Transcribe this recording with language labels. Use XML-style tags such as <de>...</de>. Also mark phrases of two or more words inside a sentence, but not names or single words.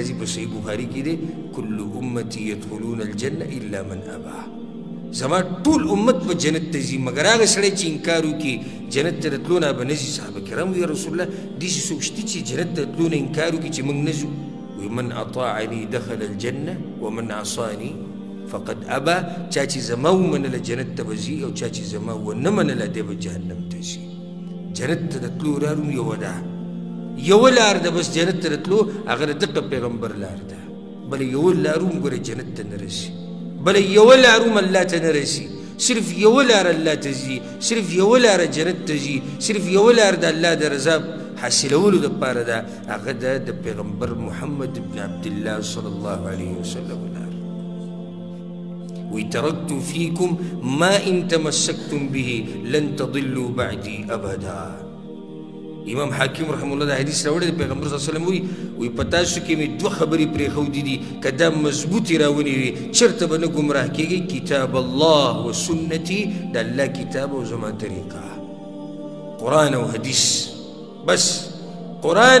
<ps>راځي په صحیح بخاري کې دی</ps> <ar>کل امتی یدخلون الجنه الا من ابا</ar> <ps>زما ټول امت په جنت ته ځي مګر هغه سړی چې انکار وکړي جنت ته د تلو نه به نه ځي صحابه کرام</ps> <ar>یا رسول</ar> <ps>الله داسې څوک شته چې جنت ته د تلو نه انکار وکړي چې موږ نه ځو وی</ps> <ar>من اطاعنی دخل الجنه ومن عصانی فقد ابا</ar> <ps>چا چې زما ومنله جنت ته به ځي او چا چې زما ونه منله دی به جهنم ته ځي جنت ته د تلو راروم یوه ده یوه لار ده بس جنت ته رتلو هغه د دغه پیغمبر لار ده بله یوه لار هم ګوره جنت ته نه رسي بله یوه لار هم الله ته نه رسي صرف یوه لار الله ته ځي صرف یوه لاره جنت ته ځي صرف یوه لار د الله د رضا حاصلولو دپاره ده هغه ده د پیغمبر محمد بن عبدالله</ps> <ar>صلی الله علیه وسلم</ar> <ps>لار وی</ps> <ar>ترکت فیکم ما ان تمسکتم به لن تضلوا بعدی ابدا</ar> <ps>امام حاکم</ps> <ar>رحم الله</ar> <ps>دا حدیث راوړی د پیغمبر</ps> <ar>صلی الله علیه وسلم</ar> <ps>وی په تاسو کې مې دوه خبرې پرېښودې دي که دا مضبوطې راونیوي چېرته به نه ګمراه کېږئ</ps> <ar>کتاب الله و سنتي</ar> <ps>د الله کتاب او زما طریقه قرآن او حدیث بس قرآن</ps>